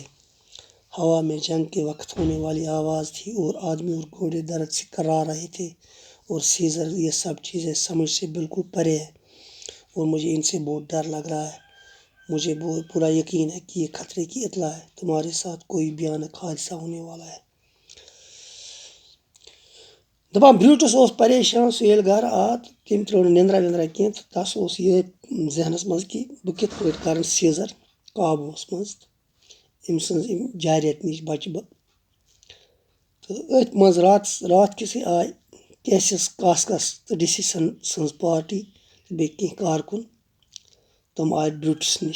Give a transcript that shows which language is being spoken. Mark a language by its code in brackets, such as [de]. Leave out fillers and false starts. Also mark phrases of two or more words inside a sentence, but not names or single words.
[ur] ہوا میں جنگ کے وقت ہونے والی آواز تھی اور آدمی اور گھوڑے درد سے کرا رہے تھے، اور سیزر یہ سب چیزیں سمجھ سے بالکل پرے ہے اور مجھے ان سے بہت ڈر لگ رہا ہے۔ مجھے بہت پورا یقین ہے کہ یہ خطرے کی اطلاع ہے، تمہارے ساتھ کوئی بھیانک حادثہ ہونے والا ہے۔ [ks] دپان بروٹس پریشان، سہ ییٚلہِ گھر آو تٔمۍ ترٛٲو نہٕ نِندرا وِندرا کینٛہہ تہٕ تس اوس یِہے ذہنس منٛز کہ بہٕ کِتھ پٲٹھۍ کرن سیزر قابوٗوس منٛز تہٕ أمۍ سٕنٛز جارحیت نِش بچہٕ بہٕ۔ تہٕ أتھۍ منٛز رات کِسٕے آے کیسِس کاسکس تہٕ ڈِسِسن سٕنٛز پارٹی تہٕ بیٚیہِ کینٛہہ کارکُن، تِم آے بروٹس نِش۔